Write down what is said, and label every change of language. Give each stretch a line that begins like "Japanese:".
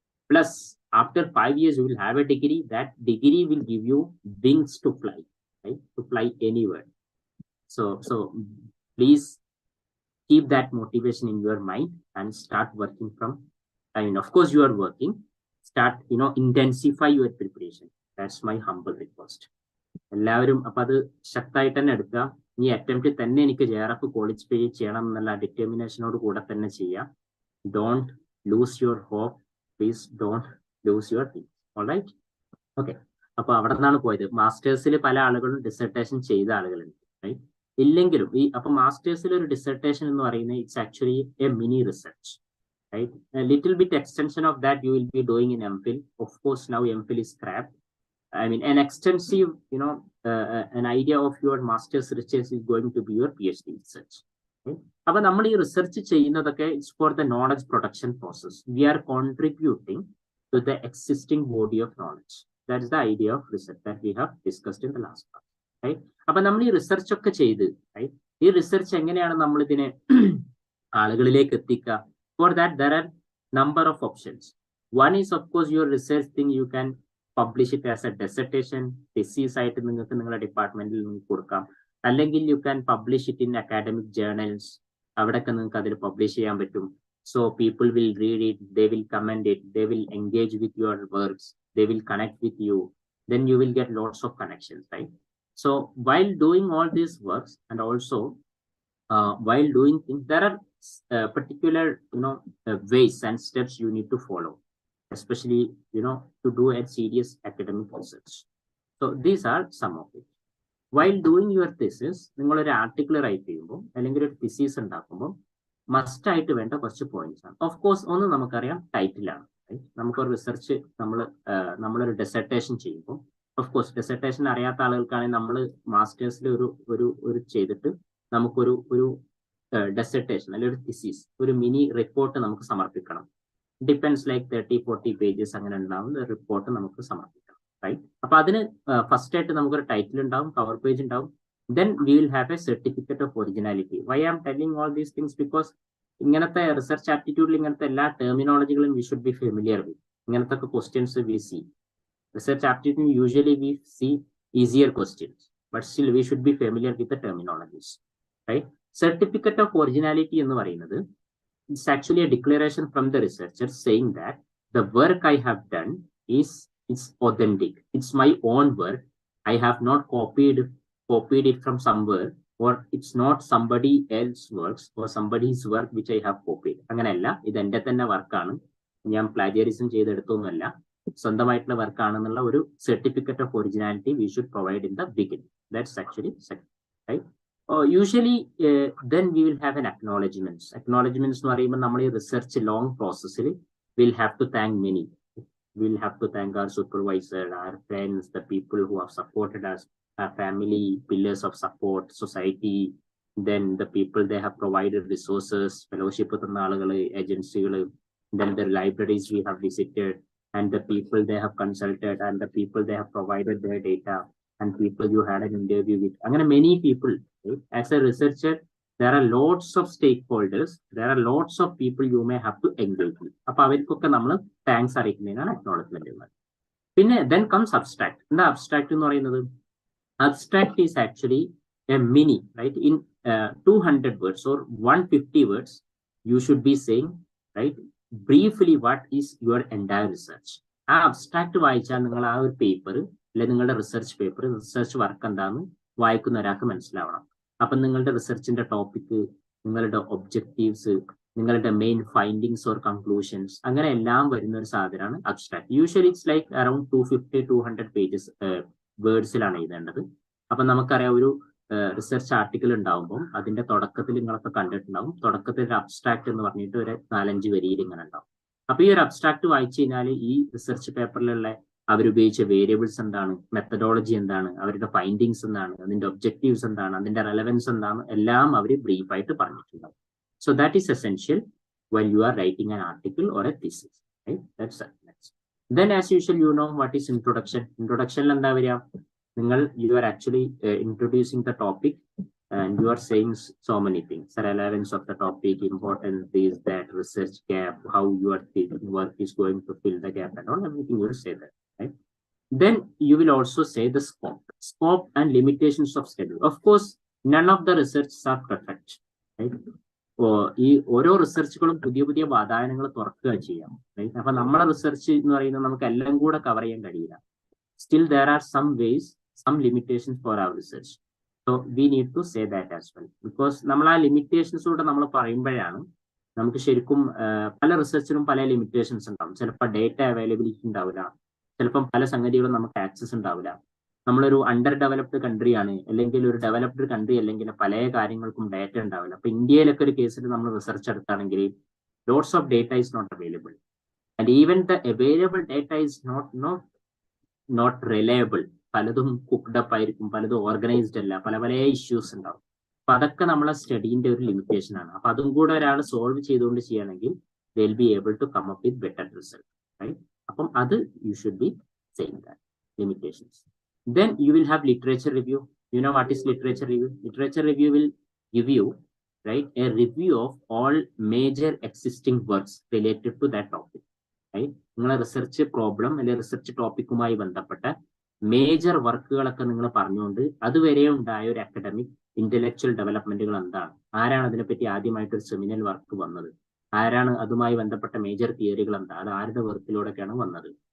English: Plus, after 5 years, you will have a degree. That degree will give you wings to fly, right? To fly anywhere. So please keep that motivation in your mind and start working from, of course, you are working. Start, intensify your preparation. That's my humble request.
Malayalam: എല്ലാവരും അപ്പൊ അത് ശക്തമായിട്ട് തന്നെ എടുക്കുക. ഈ attempt തന്നെ എനിക്ക് JRF qualify ചെയ്യണം എന്നുള്ള ഡിറ്റർമിനേഷനോട് കൂടെ തന്നെ ചെയ്യാം.
English: Don't lose your hope, please don't lose your thing.
Malayalam: Alright, okay. അപ്പൊ അവിടെ നിന്നാണ് പോയത്. മാസ്റ്റേഴ്സിൽ പല ആളുകളും ഡിസർട്ടേഷൻ ചെയ്ത ആളുകളുണ്ട്, റൈറ്റ്? ഇല്ലെങ്കിലും അപ്പൊ മാസ്റ്റേഴ്സിൽ ഒരു ഡിസർട്ടേഷൻ എന്ന് പറയുന്നത്
English: It's actually a mini research, right? A little bit extension of that you will be doing in MPhil. Of course, now MPhil is scrapped. I mean, an extensive, an idea of your master's research is going to be your PhD research. But
Malayalam: നമ്മൾ ഈ research ചെയ്യുന്നതൊക്കെ
English: It's for the knowledge production process. We are contributing to the existing body of knowledge. That is the idea of research that we have discussed in the last part, right?
Malayalam: അപ്പൊ നമ്മൾ ഈ research ഒക്കെ ചെയ്ത്, right, ഈ research എങ്ങനെയാണ് നമ്മൾ ഇതിനെ ആളുകളിലേക്ക് എത്തിക്കുക?
English: For that, there are number of options. One is, of course, your research thing. You can publish it as a dissertation, thesis
Malayalam: ആയിട്ട് നിങ്ങൾക്ക് നിങ്ങളുടെ ഡിപ്പാർട്ട്മെന്റിൽ നിങ്ങൾക്ക് കൊടുക്കാം. അല്ലെങ്കിൽ
English: you can publish it in academic journals.
Malayalam: അവിടെയൊക്കെ നിങ്ങൾക്ക് അതിൽ പബ്ലിഷ് ചെയ്യാൻ പറ്റും.
English: So people will read it, they will comment it, they will engage with your works, they will connect with you. Then you will get lots of connections, right? So while doing all these works, and also while doing things, there are particular ways and steps you need to follow, especially to do a serious academic research. So these are some of it. While doing your thesis,
Malayalam: നിങ്ങൾ ഒരു article right ചെയ്യുമ്പോൾ അല്ലെങ്കിൽ ഒരു thesis ഉണ്ടാക്കുമ്പോൾ must ആയിട്ട് വേണ്ട കുറച്ച് points ആണ്. ഓഫ് കോഴ്സ് ഒന്ന് നമുക്കറിയാം, ടൈറ്റിലാണ്. നമുക്കൊരു റിസർച്ച് നമ്മളൊരു ഡെസർട്ടേഷൻ ചെയ്യുമ്പോൾ, ഓഫ് കോഴ്സ് ഡെസർട്ടേഷൻ അറിയാത്ത ആളുകൾക്കാണെങ്കിൽ നമ്മൾ മാസ്റ്റേഴ്സിൽ ഒരു ചെയ്തിട്ട് നമുക്കൊരു ഡെസർട്ടേഷൻ അല്ലെങ്കിൽ ഒരു തിസിസ്, ഒരു മിനി റിപ്പോർട്ട് നമുക്ക് സമർപ്പിക്കണം. ഡിപ്പെൻസ് ലൈക്ക് 30-40 പേജസ് അങ്ങനെ ഉണ്ടാവുന്ന റിപ്പോർട്ട് നമുക്ക് സമർപ്പിക്കണം, റൈറ്റ്? അപ്പൊ അതിന് ഫസ്റ്റ് ആയിട്ട് നമുക്കൊരു ടൈറ്റിൽ ഉണ്ടാവും, കവർ പേജ് ഉണ്ടാവും.
English: Then we will have a certificate of originality. Why I am telling all these things? Because
Malayalam: ഇങ്ങനത്തെ റിസർച്ച് ആപ്റ്റിറ്റ്യൂഡിൽ ഇങ്ങനത്തെ എല്ലാ ടെർമിനോളജികളും
English: we should be familiar with.
Malayalam: ഇങ്ങനത്തെ questions
English: we see. Research aptitude usually we see easier questions, but still we should be familiar with the terminologies, right? Certificate of originality
Malayalam: എന്ന് പറയുന്നത്
English: it's actually a declaration from the researcher saying that the work I have done is authentic. It's my own work. I have not copied it from somewhere, or it's not somebody else's works or somebody's work which I have copied.
Malayalam: അങ്ങനെയല്ല, ഇത് എൻ്റെ തന്നെ വർക്കാണ്, ഞാൻ പ്ലാജിയറിസം ചെയ്തെടുത്തൊന്നുമല്ല, സ്വന്തമായിട്ടുള്ള വർക്കാണെന്നുള്ള ഒരു certificate of originality
English: We should provide in the beginning. That's actually second, right? Usually then we will have an acknowledgements
Malayalam: എന്ന് പറയുമ്പോൾ നമ്മൾ ഈ റിസർച്ച് ലോങ് പ്രോസസ്സിൽ
English: we'll have to thank many. We'll have to thank our supervisor, our friends, the people who have supported us, our family, pillars of support, society, then the people they have provided resources, fellowship
Malayalam: തന്ന ആളുകൾ, ഏജൻസികൾ,
English: then the libraries we have visited, and the people they have consulted, and the people they have provided their data, and people you had an interview with.
Malayalam: അങ്ങനെ
English: many people, right? As a researcher, there are lots of stakeholders, there are lots of people you may have to engage with.
Malayalam: അപ്പൊ അവർക്കൊക്കെ നമ്മൾ thanks അറിയിക്കുന്നതിനാണ് acknowledgement ഉള്ളത്. പിന്നെ
English: then comes abstract.
Malayalam: എന്താ abstract എന്ന് പറയുന്നത്?
English: Abstract is actually a mini, right? In 200 words or 150 words, you should be saying, right, briefly what is your entire research.
Malayalam: ആ abstract വായിച്ചാൽ നിങ്ങൾ ആ ഒരു പേപ്പർ അല്ലെങ്കിൽ നിങ്ങളുടെ റിസർച്ച് വർക്ക് എന്താണെന്ന് വായിക്കുന്ന ഒരാൾക്ക് മനസ്സിലാവണം. അപ്പം നിങ്ങളുടെ റിസർച്ചിന്റെ ടോപ്പിക്, നിങ്ങളുടെ ഒബ്ജക്റ്റീവ്സ്, നിങ്ങളുടെ മെയിൻ ഫൈൻഡിങ്സ് ഓർ കൺക്ലൂഷൻസ്, അങ്ങനെ എല്ലാം വരുന്ന ഒരു സാധനമാണ് abstract.
English: usually it's like around 250-200 pages വേർഡ്സിലാണ്
Malayalam: എഴുതേണ്ടത്. അപ്പൊ നമുക്കറിയാം ഒരു റിസർച്ച് ആർട്ടിക്കിൾ ഉണ്ടാവുമ്പോൾ അതിന്റെ തുടക്കത്തിൽ നിങ്ങളൊക്കെ കണ്ടിട്ടുണ്ടാവും, തുടക്കത്തിൽ ഒരു അബ്സ്ട്രാക്ട് എന്ന് പറഞ്ഞിട്ട് ഒരു 4-5 വരിയിൽ ഇങ്ങനെ ഉണ്ടാവും. അപ്പൊ ഈ ഒരു അബ്സ്ട്രാക്ട് വായിച്ചു കഴിഞ്ഞാൽ ഈ റിസർച്ച് പേപ്പറിലുള്ള അവരുപയോഗിച്ച വേരിയബിൾസ് എന്താണ്, മെത്തഡോളജി എന്താണ്, അവരുടെ ഫൈൻഡിങ്സ് എന്താണ്, അതിന്റെ ഒബ്ജക്റ്റീവ്സ് എന്താണ്, അതിന്റെ റെലവൻസ് എന്താണ്, എല്ലാം അവർ ബ്രീഫായിട്ട് പറഞ്ഞിട്ടുണ്ടാവും.
English: So that is essential when you are writing an article or a thesis, right? That's it. Next. Then as usual, you know what is introduction. Introduction
Malayalam: എന്താ വരിക, നിങ്ങൾ
English: you are actually introducing the topic and you are saying so many things, the relevance of the topic, important this, that, research gap, how your work is going to fill the gap and all, everything you will say that, right? Then you will also say the scope and limitations of study. Of course, none of the researches are perfect, right?
Malayalam: ഈ ഓരോ റിസർച്ചുകളും പുതിയ പുതിയ വാതായനങ്ങൾ തുറക്കുക ചെയ്യാം, right? അപ്പൊ നമ്മുടെ research എന്ന് പറയുന്നത് നമുക്ക് എല്ലാം കൂടെ കവർ ചെയ്യാൻ കഴിയില്ല.
English: Still there are some ways, some limitations for our research. So we need to say that as well.
Malayalam: Because നമ്മൾ ആ ലിമിറ്റേഷൻസ് കൂടെ നമ്മൾ പറയുമ്പോഴാണ് നമുക്ക് ശരിക്കും പല റിസർച്ചിനും പല ലിമിറ്റേഷൻസ് ഉണ്ടാവും. ചിലപ്പോൾ ഡേറ്റ അവൈലബിലിറ്റി ഉണ്ടാവില്ല, ചിലപ്പം പല സംഗതികളും നമുക്ക് ആക്സസ് ഉണ്ടാവില്ല. നമ്മളൊരു അണ്ടർ ഡെവലപ്ഡ് കൺട്രി ആണ്, അല്ലെങ്കിൽ ഒരു ഡെവലപ്ഡ് കൺട്രി അല്ലെങ്കിൽ പല കാര്യങ്ങൾക്കും ഡേറ്റ ഉണ്ടാവില്ല. അപ്പൊ ഇന്ത്യയിലൊക്കെ ഒരു കേസിൽ നമ്മൾ റിസർച്ച് എടുക്കുകയാണെങ്കിൽ
English: Lots of data is not available, and even the available data is not reliable.
Malayalam: പലതും കുക്ക്ഡ് അപ്പ് ആയിരിക്കും, പലതും ഓർഗനൈസ്ഡ് അല്ല, പല പല ഇഷ്യൂസ് ഉണ്ടാവും. അപ്പൊ അതൊക്കെ നമ്മളെ സ്റ്റഡീന്റെ ഒരു ലിമിറ്റേഷൻ ആണ്. അപ്പൊ അതും കൂടെ ഒരാൾ സോൾവ് ചെയ്തുകൊണ്ട് ചെയ്യുകയാണെങ്കിൽ
English: They will be able to come up with better result, right?
Malayalam: അപ്പം അത്
English: You should be saying that limitations. Then you will have literature review. You know what is literature review? Literature review will give you, right, a review of all major existing works related to that topic, right?
Malayalam: നിങ്ങളെ research problem അല്ലെങ്കിൽ research ടോപ്പിക്കുമായി ബന്ധപ്പെട്ട major വർക്കുകളൊക്കെ നിങ്ങൾ പറഞ്ഞുകൊണ്ട് അതുവരെ ഉണ്ടായ ഒരു academic intellectual ഡെവലപ്മെന്റുകൾ എന്താണ്, ആരാണ് അതിനെപ്പറ്റി ആദ്യമായിട്ട് ഒരു സെമിനൽ വർക്ക് വന്നത്, ആരാണ് അതുമായി ബന്ധപ്പെട്ട മേജർ തിയറികൾ എന്താ, അത് ആരുടെ വർക്കിലൂടെയൊക്കെയാണ് വന്നത്.